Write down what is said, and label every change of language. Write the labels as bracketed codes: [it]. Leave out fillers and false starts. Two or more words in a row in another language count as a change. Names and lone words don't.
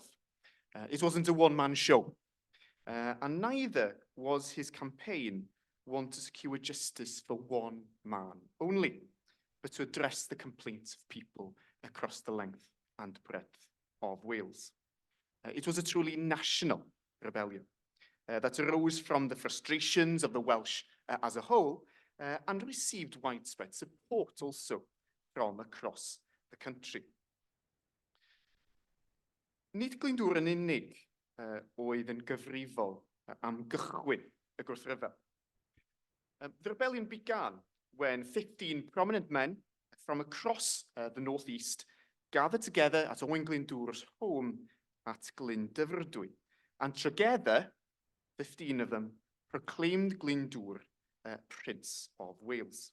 [en] It wasn't a one-man show, and neither was his campaign one to secure justice for one man only, but to address the complaints of people across the length and breadth of Wales. It was a truly national rebellion that arose from the frustrations of the Welsh as a whole and received widespread support also from across the country. [cy] Nid Glyndwr yn unig oedd yn gyfrifol am gychwyn y gwrthryfel. [en] The rebellion began when 15 prominent men from across the northeast gathered together at Owain Glyndwr's home at Glyndwrdwy. And together, 15 of them proclaimed Glyndwr Prince of Wales.